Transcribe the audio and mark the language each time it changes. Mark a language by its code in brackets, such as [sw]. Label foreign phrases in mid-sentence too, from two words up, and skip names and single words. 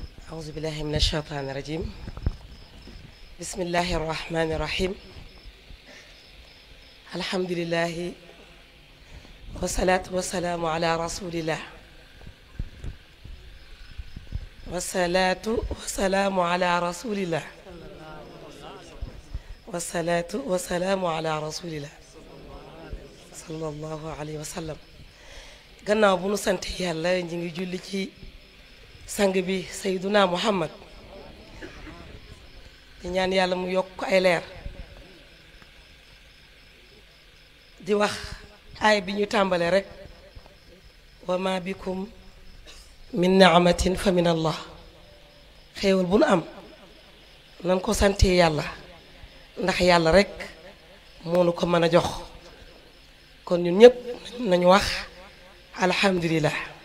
[ar] أعوذ بالله من الشيطان الرجيم بسم الله الرحمن الرحيم الحمد لله والصلاة والسلام على رسول الله والصلاة والسلام على رسول الله والصلاة والسلام على رسول الله صلى الله عليه وسلم [wo] gannaaw bu nu sant yàlla ñi ngi julli ci sang bi Seyduna Muhammad di ñaan yàlla mu yokk ay leer di wax aay bi ñu tàmbale rek [ar] وما بكم من نعمة فمن الله [wo] xéewal bu nu am nan ko sante yàlla ndax yàlla rek moo nu ko mën a jox kon ñun ñëpp nañu wax alhamdulillah